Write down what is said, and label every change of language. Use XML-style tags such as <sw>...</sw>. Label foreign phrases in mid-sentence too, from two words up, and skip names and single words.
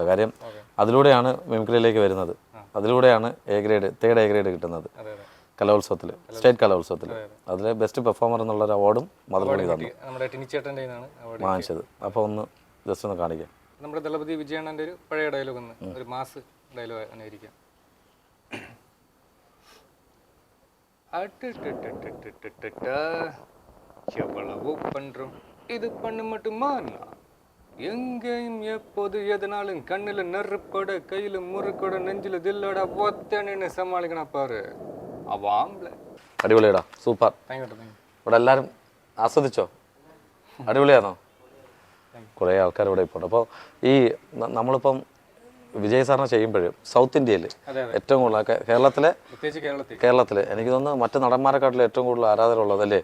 <ml>കാര്യം അതിലൂടെയാണ് മിമിക്രിയിലേക്ക് വരുന്നത്. അതിലൂടെയാണ് 3rd A ഗ്രേഡ് കിട്ടുന്നത് കലോത്സവത്തിൽ, സ്റ്റേറ്റ് കലോത്സവത്തിൽ. അതിൽ</ml> <en>best performer</en> <ml>എന്നുള്ളൊരു അവാർഡും മാതൃഭൂമി തന്നു, വാങ്ങിച്ചത്. അപ്പോൾ ഒന്ന് ജസ്റ്റ് ഒന്ന് കാണിക്കാം. നമ്മുടെ ദളപതി വിജയണ്ണൻ്റെ ഒരു പഴയ ഡയലോഗ്, ഒരു</ml> <en>mass dialogue</en> <ml>അനുകരിക്കാം.</ml> <ta>எவ்வளவோ பண்றோம், இது பண்ண மட்டுமா? எங்கேயும் எப்போது எதனாலும் கண்ணுல நெருப்போட கையில முறுக்கோட நெஞ்சில தில்லோட ஒத்தன்னு சமாளிக்கணும் பாரு.</ta> <ml>അവാംബ്ലെ. അടിപൊളിയാടാ, സൂപ്പർ. ഇവിടെ എല്ലാവരും ആസ്വദിച്ചോ? അടിപൊളിയാണോ? കുറേ ആൾക്കാർ ഇവിടെ ഇപ്പോൾ. അപ്പോൾ ഈ നമ്മളിപ്പം വിജയ് സാറിനെ ചെയ്യുമ്പോഴും സൗത്ത് ഇന്ത്യയിൽ ഏറ്റവും കൂടുതൽ കേരളത്തിൽ എനിക്ക് തോന്നുന്നു മറ്റു നടന്മാരെക്കാട്ടിലും ഏറ്റവും കൂടുതൽ ആരാധകരുള്ളതല്ലേ?</ml>